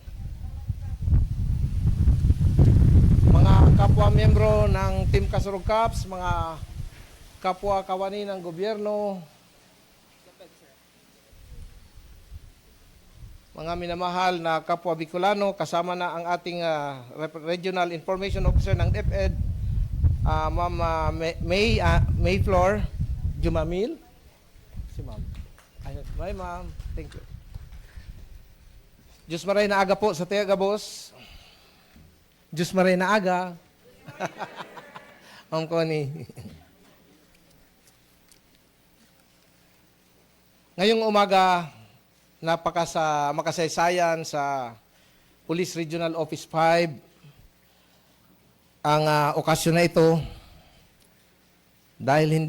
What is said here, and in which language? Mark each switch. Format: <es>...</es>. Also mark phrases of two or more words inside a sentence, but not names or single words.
<tl>Mga kapwa-membro ng Team Kasurug Cups, mga kapwa kawani ng gobyerno, mga minamahal na kapwa Bicolano, kasama na ang ating Regional Information Officer ng DepEd, Ma'am May Flor Jumamil. Si Ma'am. Bye, Ma'am.</tl> <en>Thank you.</en> <bik>Diyos maray na aga po sa Tiaga, boss. Diyos maray na aga. Ma'am Connie.</bik> <tl>Ngayong umaga, makasaysayan sa Police Regional Office 5 ang okasyon na ito dahil hindi</tl>